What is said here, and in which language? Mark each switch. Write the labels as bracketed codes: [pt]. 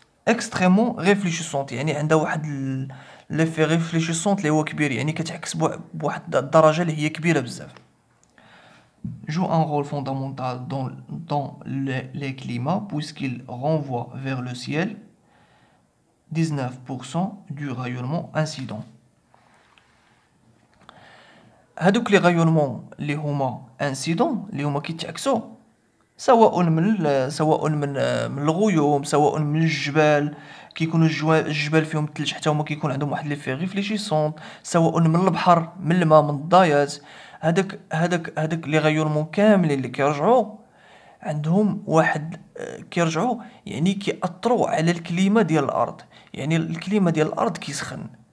[fr] extrêmement réfléchissante [ar] يعني عندها واحد [fr] l'effet réfléchissante [ar] اللي هو كبير يعني كتعكس بواحد الدرجه اللي هي كبيره بزاف. [fr] joue un rôle fondamental dans les climats puisqu'il renvoie vers le ciel 19% du rayonnement incident. [ar] هادوك لي غايونمون اللي هما انسيدون اللي هما كيتعكسوا سواء من الغيوم سواء من الجبال كيكونوا الجبال فيهم الثلج حتى هما كيكون عندهم واحد لي في ريفليشيسون سواء من البحر من الماء من الضايات هذاك لي غايونمون كاملين اللي كيرجعوا عندهم واحد كيرجعوا يعني كيأثروا على الكليمه ديال الارض يعني الكليمه ديال الارض كيسخن